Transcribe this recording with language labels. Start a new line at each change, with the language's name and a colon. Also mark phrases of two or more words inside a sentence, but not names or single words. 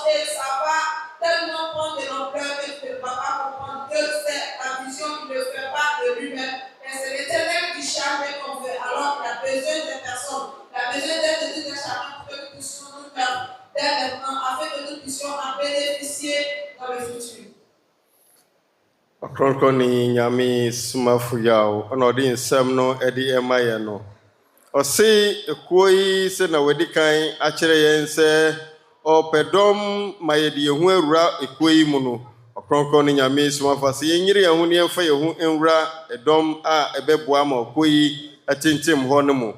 French: Et ça va tellement prendre de l'ampleur que tu ne vas pas comprendre que c'est la vision qui ne fait pas de lui-même. Et c'est l'Éternel qui charge qu'on veut. Alors il a besoin des personnes. Il a besoin d'être de chacun pour que nous puissions nous faire dès maintenant, afin que nous puissions en bénéficier dans le futur.
Akan: Ɔkrɔnkrɔnyi Nyame Somafo Yawoh, ɔna ɔde nsɛm no ɛde ɛma yɛn no. Ɔse ekuo yi sɛ na wɔde kan akyerɛ yɛn sɛ ɔpɛ dɔm ma yɛde yɛn ho awura ekuo yi mu no. Ɔkrɔnkrɔnyi Nyame Somafo sɛ yɛnyere yɛn ho ne yɛmfa yɛn ho nwura ɛdɔm a ɛbɛboa ma ekuo yi ɛtentem hɔ no mu.